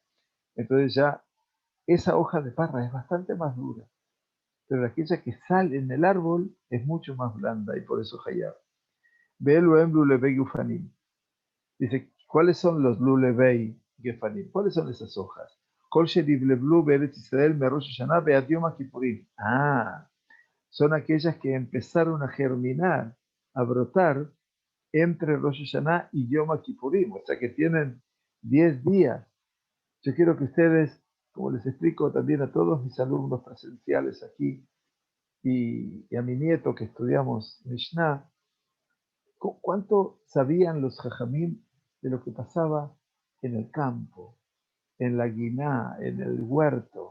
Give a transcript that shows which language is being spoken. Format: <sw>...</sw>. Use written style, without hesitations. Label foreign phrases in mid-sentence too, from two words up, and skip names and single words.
<es>Entonces ya esa hoja de parra es bastante más dura, pero aquella que sale en el árbol es mucho más blanda y por eso hayab.</es> <he>ולא אין בלולבי גפנים.</he> <es>Dice, ¿cuáles son los</es> <he>לולבי גפנים?</he> <es>¿Cuáles son esas hojas?</es> <he>כל שלבלבו בארץ ישראל מראש השנה ועד יום הכיפורים.</he> <es>Ah, son aquellas que empezaron a germinar, a brotar entre Rosh Hashanah y Yom Kippurim, o sea que tienen 10 días. Yo quiero que ustedes, como les explico también a todos mis alumnos presenciales aquí y a mi nieto que estudiamos Mishnah, ¿cuánto sabían los jajamim de lo que pasaba en el campo, en la guiná, en el huerto?</es>